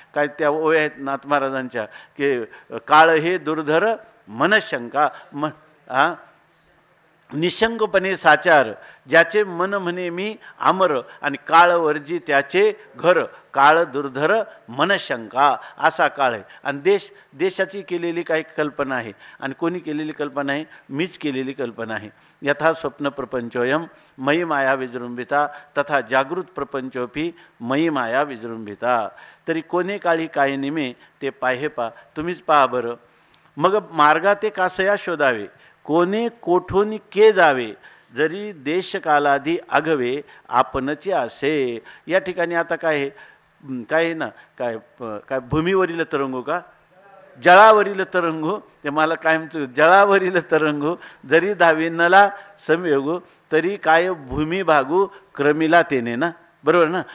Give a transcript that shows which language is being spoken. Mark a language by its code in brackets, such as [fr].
[mr] काय त्या ओव्या आहेत नाथ महाराजांच्या की काळ हे दुर्धर मनशंका निशंकपणे साचार, ज्याचे मन म्हणे मी आमर, आणि काळ वर्जी त्याचे घर, काळ दुर्धर मनशंका असा काळ आहे. आणि देशाची केलेली काही कल्पना आहे आणि कोणी केलेली कल्पना आहे, मीच केलेली कल्पना आहे. [sa] यथा स्वप्न प्रपंचोयम मयी माया विजृंभिता तथा जागृत प्रपंचोपी मयी माया विजृंभिता. [mr] तरी कोणे काळी काय निमे ते पाहे पा, तुम्हीच पहा बरं. मग मार्गा ते कासया शोधावे, कोणे कोठोनी के जावे, जरी देशकालाधी आघवे आपणची असे. या ठिकाणी आता काय आहे ना, काय भूमीवरील तरंगू का, जळावरील तरंगू, ते मला काय म्हणतो, जळावरील तरंगू जरी धाविनला संयोगू, तरी काय भूमी भागू क्रमीला तेने ना, बरोबर ना.